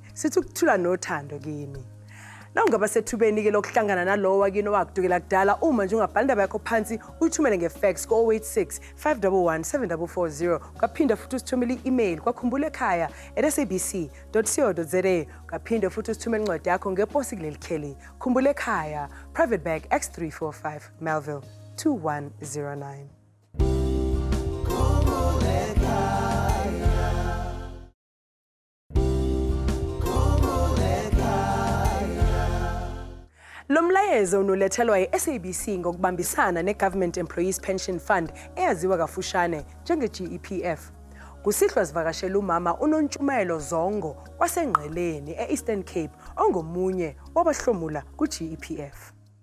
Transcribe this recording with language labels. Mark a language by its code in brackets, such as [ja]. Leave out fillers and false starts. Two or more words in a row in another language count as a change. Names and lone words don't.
[zu] Sithi ukuthula nothando kini. Na ungaba sethubeni ke lokuhlangana nalowo wakini owakudukela kudala uma nje ungabhala indaba yakho phansi uyithumele ngefax ko-086 511 7440 ukaphinda futhi usithumele i-email kwa.khumbul'ekhaya@sabc.co.za ukaphinda futhi usithumele incwadi yakho ngeposi kuleli kheli Khumbul'ekhaya, Private Bag X345 Melville 2109. Lo mlayezo unolethelwa yi-SABC ngokubambisana ne-Government Employees Pension Fund eyaziwa kafushane njenge-GEPF. Kusihlwa sivakashela umama uNontshumayelo Zongo wasengqeleni e-Eastern Cape ongomunye wabahlomula ku-GEPF.